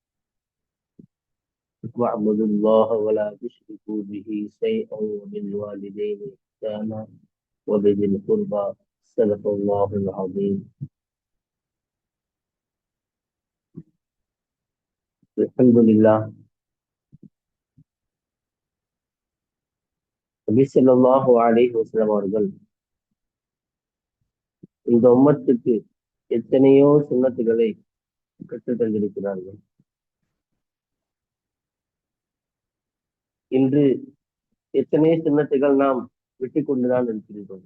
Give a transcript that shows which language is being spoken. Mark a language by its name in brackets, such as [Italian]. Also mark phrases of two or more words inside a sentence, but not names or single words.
[Arabic] واعبدوا الله ولا تشركوا به شيئا وبالوالدين إحسانا وبذي القربى. صدق الله العظيم. الحمد لله. [Tamil] நபி [Arabic] صلى الله عليه وسلم [Tamil] அவர்கள் இந்த உம்மத்துக்கு எத்தனையோ சுன்னத்துகளை கற்றுத் தந்திருக்கிறார்கள். இன்று எத்தனை சுன்னத்துகள் நாம் விட்டுக் கொண்டுதான் இருக்கின்றோம்.